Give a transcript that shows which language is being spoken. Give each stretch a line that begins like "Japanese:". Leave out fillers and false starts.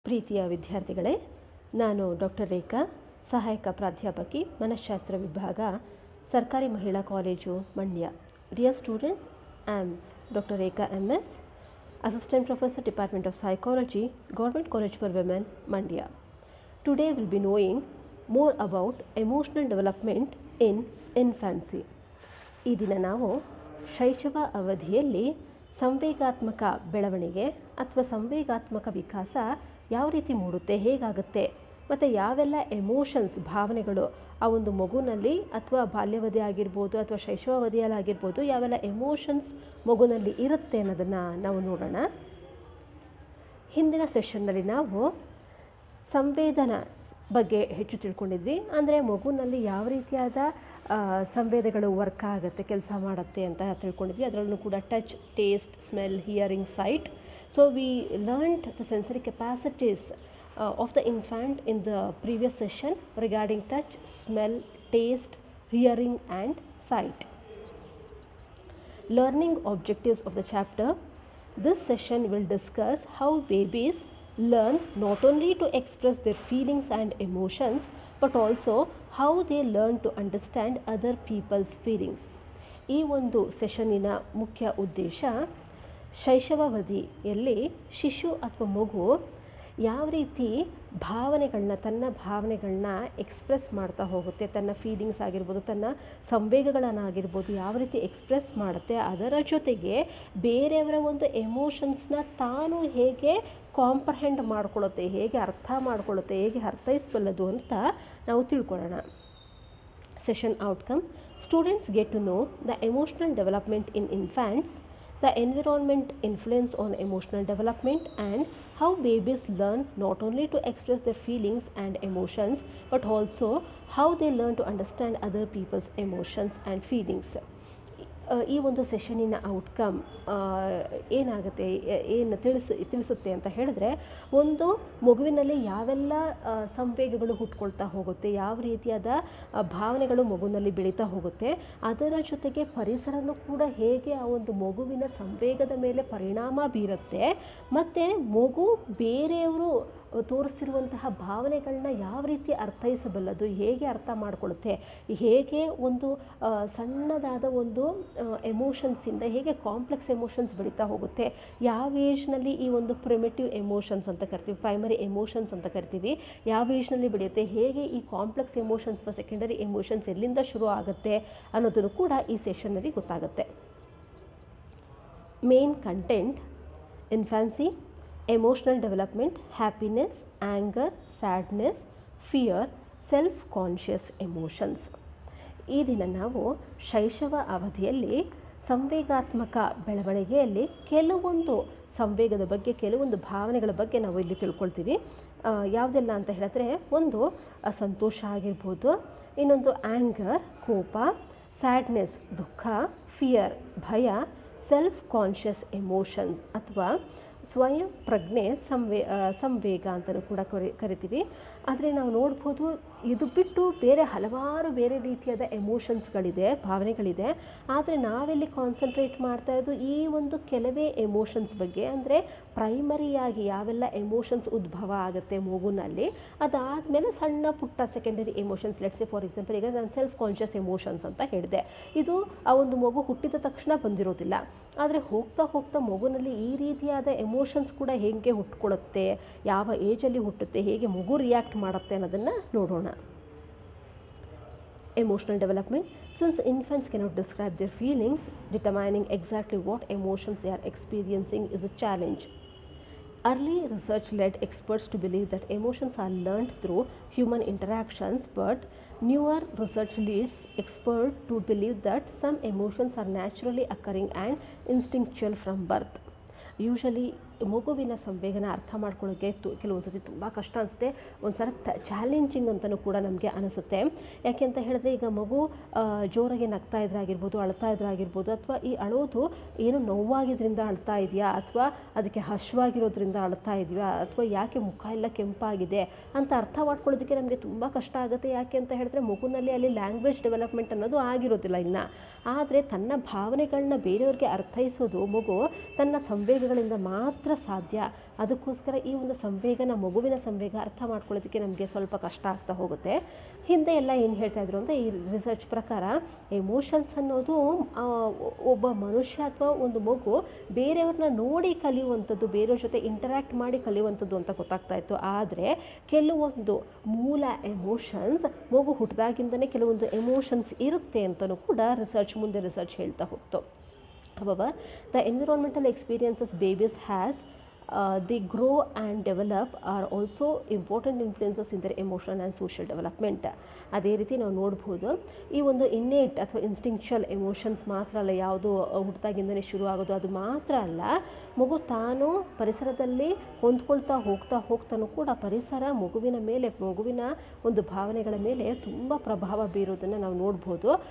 Kannada: ಪ್ರೀತಿಯ ವಿದ್ಯಾರ್ಥಿಗಳೇ, ನಾನು ಡಾಕ್ಟರ್ ರೇಖಾ, ಸಹಾಯಕ ಪ್ರಾಧ್ಯಾಪಕಿ, ಮನಃಶಾಸ್ತ್ರ ವಿಭಾಗ, ಸರ್ಕಾರಿ ಮಹಿಳಾ college, Mandya.
English: Dear students, I am doctor Rekha MS, Assistant Professor, Department of Psychology, Government College for Women, Mandya. Today we'll be knowing more about emotional development in infancy.
Kannada: ಈ ದಿನ ನಾವು ಶೈಶವ ಅವಧಿಯಲ್ಲಿ ಸಂವೇಗಾತ್ಮಕ ಬೆಳವಣಿಗೆ ಅಥವಾ ಸಂವೇಗಾತ್ಮಕ ವಿಕಾಸ ಯಾವ ರೀತಿ ಮೂಡುತ್ತೆ, ಹೇಗಾಗುತ್ತೆ, ಮತ್ತು ಯಾವೆಲ್ಲ ಎಮೋಷನ್ಸ್, ಭಾವನೆಗಳು ಆ ಒಂದು ಮಗುನಲ್ಲಿ ಅಥವಾ ಬಾಲ್ಯವಧಿ ಆಗಿರ್ಬೋದು ಅಥವಾ ಶೈಶವಾವಧಿಯಲ್ಲಿ ಆಗಿರ್ಬೋದು, ಯಾವೆಲ್ಲ ಎಮೋಷನ್ಸ್ ಮಗುನಲ್ಲಿ ಇರುತ್ತೆ ಅನ್ನೋದನ್ನು ನಾವು ನೋಡೋಣ. ಹಿಂದಿನ ಸೆಷನ್ನಲ್ಲಿ ನಾವು ಸಂವೇದನ ಬಗ್ಗೆ ಹೆಚ್ಚು ತಿಳ್ಕೊಂಡಿದ್ವಿ. ಅಂದರೆ ಮಗುನಲ್ಲಿ ಯಾವ ರೀತಿಯಾದ ಸಂವೇದಗಳು ವರ್ಕ್ ಆಗುತ್ತೆ, ಕೆಲಸ ಮಾಡುತ್ತೆ ಅಂತ ತಿಳ್ಕೊಂಡಿದ್ವಿ. ಅದರಲ್ಲೂ ಕೂಡ touch, taste, smell, hearing, site.
English: So we learned the sensory capacities of the infant in the previous session regarding touch, smell, taste, hearing and sight. Learning objectives of the chapter. This session will discuss how babies learn not only to express their feelings and emotions but also how they learn to understand other people's feelings.
Kannada: ಈ ಒಂದು ಸೆಷನ್ನಿನ ಮುಖ್ಯ ಉದ್ದೇಶ ಶೈಶವಾವಧಿಯಲ್ಲಿ ಶಿಶು ಅಥವಾ ಮಗು ಯಾವ ರೀತಿ ತನ್ನ ಭಾವನೆಗಳನ್ನ ಎಕ್ಸ್ಪ್ರೆಸ್ ಮಾಡ್ತಾ ಹೋಗುತ್ತೆ, ತನ್ನ ಫೀಲಿಂಗ್ಸ್ ಆಗಿರ್ಬೋದು, ತನ್ನ ಸಂವೇಗಗಳನ್ನಾಗಿರ್ಬೋದು ಯಾವ ರೀತಿ ಎಕ್ಸ್ಪ್ರೆಸ್ ಮಾಡುತ್ತೆ, ಅದರ ಜೊತೆಗೆ ಬೇರೆಯವರ ಒಂದು ಎಮೋಷನ್ಸ್ನ ತಾನು ಹೇಗೆ ಕಾಂಪ್ರಹೆಂಡ್ ಮಾಡ್ಕೊಳ್ಳುತ್ತೆ, ಹೇಗೆ ಅರ್ಥ ಮಾಡ್ಕೊಳ್ಳುತ್ತೆ, ಹೇಗೆ ಅರ್ಥೈಸಬಲ್ಲದು ಅಂತ ನಾವು ತಿಳ್ಕೊಳ್ಳೋಣ.
English: Session outcome: students get to know the emotional development in infants, the environment influence on emotional development, and how babies learn not only to express their feelings and emotions but also how they learn to understand other people's emotions and feelings.
Kannada: ಈ ಒಂದು ಸೆಷನ್ನಿನ outcome ಏನಾಗುತ್ತೆ, ಏನು ತಿಳಿಸುತ್ತೆ ಅಂತ ಹೇಳಿದ್ರೆ, ಒಂದು ಮಗುವಿನಲ್ಲಿ ಯಾವೆಲ್ಲ ಸಂವೇಗಗಳು ಹುಟ್ಕೊಳ್ತಾ ಹೋಗುತ್ತೆ, ಯಾವ ರೀತಿಯಾದ ಭಾವನೆಗಳು ಮಗುವಿನಲ್ಲಿ ಬೆಳೀತಾ ಹೋಗುತ್ತೆ, ಅದರ ಜೊತೆಗೆ ಪರಿಸರನೂ ಕೂಡ ಹೇಗೆ ಆ ಒಂದು ಮಗುವಿನ ಸಂವೇಗದ ಮೇಲೆ ಪರಿಣಾಮ ಬೀರುತ್ತೆ, ಮತ್ತು ಮಗು ಬೇರೆಯವರು ತೋರಿಸ್ತಿರುವಂತಹ ಭಾವನೆಗಳನ್ನ ಯಾವ ರೀತಿ ಅರ್ಥೈಸಬಲ್ಲದು, ಹೇಗೆ ಅರ್ಥ ಮಾಡಿಕೊಳ್ಳುತ್ತೆ, ಹೇಗೆ ಒಂದು ಸಣ್ಣದಾದ ಒಂದು ಎಮೋಷನ್ಸಿಂದ ಹೇಗೆ ಕಾಂಪ್ಲೆಕ್ಸ್ ಎಮೋಷನ್ಸ್ ಬೆಳೀತಾ ಹೋಗುತ್ತೆ, ಯಾವ ಏಜ್ನಲ್ಲಿ ಈ ಒಂದು ಪ್ರಿಮಿಟಿವ್ ಎಮೋಷನ್ಸ್ ಅಂತ ಕರಿತೀವಿ, ಪ್ರೈಮರಿ ಎಮೋಷನ್ಸ್ ಅಂತ ಕರಿತೀವಿ, ಯಾವ ಏಜ್ನಲ್ಲಿ ಬೆಳೆಯುತ್ತೆ, ಹೇಗೆ ಈ ಕಾಂಪ್ಲೆಕ್ಸ್ ಎಮೋಷನ್ಸ್ ಅಥವಾ ಸೆಕೆಂಡರಿ ಎಮೋಷನ್ಸ್ ಎಲ್ಲಿಂದ ಶುರು ಆಗುತ್ತೆ ಅನ್ನೋದನ್ನು ಕೂಡ ಈ ಸೆಷನ್ನಲ್ಲಿ ಗೊತ್ತಾಗುತ್ತೆ.
English: Main content: infancy, emotional development, happiness, anger, sadness, fear, self-conscious emotions.
Kannada: ಈ ದಿನ ನಾವು ಶೈಶವ ಅವಧಿಯಲ್ಲಿ ಸಂವೇಗಾತ್ಮಕ ಬೆಳವಣಿಗೆಯಲ್ಲಿ ಕೆಲವೊಂದು ಸಂವೇಗದ ಬಗ್ಗೆ, ಕೆಲವೊಂದು ಭಾವನೆಗಳ ಬಗ್ಗೆ ನಾವು ಇಲ್ಲಿ ತಿಳ್ಕೊಳ್ತೀವಿ. ಯಾವುದೆಲ್ಲ ಅಂತ ಹೇಳಿದ್ರೆ, ಒಂದು ಸಂತೋಷ ಆಗಿರ್ಬೋದು, ಇನ್ನೊಂದು ಆ್ಯಂಗರ್, ಕೋಪ, ಸ್ಯಾಡ್ನೆಸ್, ದುಃಖ, ಫಿಯರ್, ಭಯ, ಸೆಲ್ಫ್ ಕಾನ್ಷಿಯಸ್ ಎಮೋಷನ್ಸ್ ಅಥವಾ ಸ್ವಯಂ ಪ್ರಜ್ಞೆ, ಸಂವೇಗ ಅಂತಲೂ ಕೂಡ ಕರಿತೀವಿ. ಆದರೆ ನಾವು ನೋಡ್ಬೋದು, ಇದು ಬಿಟ್ಟು ಹಲವಾರು ಬೇರೆ ರೀತಿಯಾದ ಎಮೋಷನ್ಸ್ಗಳಿದೆ, ಭಾವನೆಗಳಿದೆ. ಆದರೆ ನಾವೆಲ್ಲಿ ಕಾನ್ಸಂಟ್ರೇಟ್ ಮಾಡ್ತಾ ಇರೋದು ಈ ಒಂದು ಕೆಲವೇ ಎಮೋಷನ್ಸ್ ಬಗ್ಗೆ. ಅಂದರೆ ಪ್ರೈಮರಿಯಾಗಿ ಯಾವೆಲ್ಲ ಎಮೋಷನ್ಸ್ ಉದ್ಭವ ಆಗುತ್ತೆ ಮಗುನಲ್ಲಿ, ಅದಾದಮೇಲೆ ಸಣ್ಣ ಪುಟ್ಟ secondary emotions.
English: let's for example,
Kannada: ಈಗ ನಾನು ಸೆಲ್ಫ್ ಕಾನ್ಷಿಯಸ್ ಎಮೋಷನ್ಸ್ ಅಂತ ಹೇಳಿದೆ. ಇದು ಆ ಒಂದು ಮಗು ಹುಟ್ಟಿದ ತಕ್ಷಣ ಬಂದಿರೋದಿಲ್ಲ, ಆದರೆ ಹೋಗ್ತಾ ಹೋಗ್ತಾ ಮಗುನಲ್ಲಿ ಈ ರೀತಿಯಾದ ಎಮೋಷನ್ಸ್ ಕೂಡ ಹೇಗೆ ಹುಟ್ಕೊಳ್ಳುತ್ತೆ, ಯಾವ ಏಜಲ್ಲಿ ಹುಟ್ಟುತ್ತೆ, ಹೇಗೆ ಮಗು ರಿಯಾಕ್ಟ್ ಮಾಡುತ್ತೆ ಅನ್ನೋದನ್ನು ನೋಡೋಣ.
English: Emotional development. Since infants cannot describe their feelings, determining exactly what emotions they are experiencing is a challenge. Early research led experts to believe that emotions are learned through human interactions, but newer research leads experts to believe that some emotions are naturally occurring and instinctual from birth.
Kannada: Usually ಮಗುವಿನ ಸಂವೇಗನ ಅರ್ಥ ಮಾಡ್ಕೊಳ್ಳೋಕ್ಕೆ ಕೆಲವೊಂದು ಸತಿ ತುಂಬ ಕಷ್ಟ ಅನಿಸುತ್ತೆ, ಒಂದು ಸಲ ಚಾಲೆಂಜಿಂಗ್ ಅಂತಲೂ ಕೂಡ ನಮಗೆ ಅನಿಸುತ್ತೆ. ಯಾಕೆ ಅಂತ ಹೇಳಿದ್ರೆ, ಈಗ ಮಗು ಜೋರಾಗಿ ನಗ್ತಾ ಇದ್ರೆ ಆಗಿರ್ಬೋದು, ಅಳ್ತಾ ಇದ್ರೆ ಆಗಿರ್ಬೋದು, ಅಥವಾ ಈ ಅಳೋದು ಏನು ನೋವಾಗಿದ್ರಿಂದ ಅಳ್ತಾ ಇದೆಯಾ, ಅಥವಾ ಅದಕ್ಕೆ ಹಶ್ವಾಗಿರೋದ್ರಿಂದ ಅಳ್ತಾ ಇದೆಯಾ, ಅಥವಾ ಯಾಕೆ ಮುಖ ಎಲ್ಲ ಕೆಂಪಾಗಿದೆ ಅಂತ ಅರ್ಥ ಮಾಡ್ಕೊಳ್ಳೋದಕ್ಕೆ ನಮಗೆ ತುಂಬ ಕಷ್ಟ ಆಗುತ್ತೆ. ಯಾಕೆ ಅಂತ ಹೇಳಿದ್ರೆ, ಮಗುನಲ್ಲಿ ಅಲ್ಲಿ ಲ್ಯಾಂಗ್ವೇಜ್ ಡೆವಲಪ್ಮೆಂಟ್ ಅನ್ನೋದು ಆಗಿರೋದಿಲ್ಲ ಇನ್ನು. ಆದರೆ ತನ್ನ ಭಾವನೆಗಳನ್ನ ಬೇರೆಯವ್ರಿಗೆ ಅರ್ಥೈಸೋದು ಮಗು ತನ್ನ ಸಂವೇಗಗಳಿಂದ ಮಾತ್ರ ಮಾತ್ರ ಸಾಧ್ಯ. ಅದಕ್ಕೋಸ್ಕರ ಈ ಒಂದು ಸಂವೇಗನ, ಮಗುವಿನ ಸಂವೇಗ ಅರ್ಥ ಮಾಡ್ಕೊಳ್ಳೋದಕ್ಕೆ ನಮಗೆ ಸ್ವಲ್ಪ ಕಷ್ಟ ಆಗ್ತಾ ಹೋಗುತ್ತೆ. ಹಿಂದೆ ಎಲ್ಲ ಏನು ಹೇಳ್ತಾಯಿದ್ರು ಅಂದರೆ, ಈ ರಿಸರ್ಚ್ ಪ್ರಕಾರ ಎಮೋಷನ್ಸ್ ಅನ್ನೋದು ಒಬ್ಬ ಮನುಷ್ಯ ಅಥವಾ ಒಂದು ಮಗು ಬೇರೆಯವ್ರನ್ನ ನೋಡಿ ಕಲಿಯುವಂಥದ್ದು, ಬೇರೆಯವ್ರ ಜೊತೆ ಇಂಟರ್ಯಾಕ್ಟ್ ಮಾಡಿ ಕಲಿಯುವಂಥದ್ದು ಅಂತ ಗೊತ್ತಾಗ್ತಾ ಇತ್ತು. ಆದರೆ ಕೆಲವೊಂದು ಮೂಲ ಎಮೋಷನ್ಸ್ ಮಗು ಹುಟ್ಟಿದಾಗಿಂದನೇ ಕೆಲವೊಂದು ಎಮೋಷನ್ಸ್ ಇರುತ್ತೆ ಅಂತಲೂ ಕೂಡ ಮುಂದೆ ರಿಸರ್ಚ್ ಹೇಳ್ತಾ ಹೋಗ್ತು.
English: However, the environmental experiences babies has they grow and develop are also important influences in their emotional and social development.
Kannada: ಅದೇ ರೀತಿ ನಾವು ನೋಡ್ಬೋದು, ಈ ಒಂದು ಇನ್ನೇಟ್ ಅಥವಾ ಇನ್ಸ್ಟಿಂಕ್ಚುವಲ್ ಎಮೋಷನ್ಸ್ ಮಾತ್ರ ಅಲ್ಲ, ಯಾವುದು ಹುಟ್ಟಿದಾಗಿಂದನೇ ಶುರು ಆಗೋದು ಅದು ಮಾತ್ರ ಅಲ್ಲ, ಮಗು ತಾನು ಪರಿಸರದಲ್ಲಿ ಹೊಂದ್ಕೊಳ್ತಾ ಹೋಗ್ತಾನೂ ಕೂಡ ಪರಿಸರ ಮಗುವಿನ ಮೇಲೆ, ಮಗುವಿನ ಒಂದು ಭಾವನೆಗಳ ಮೇಲೆ ತುಂಬ ಪ್ರಭಾವ ಬೀರೋದನ್ನು ನಾವು ನೋಡ್ಬೋದು.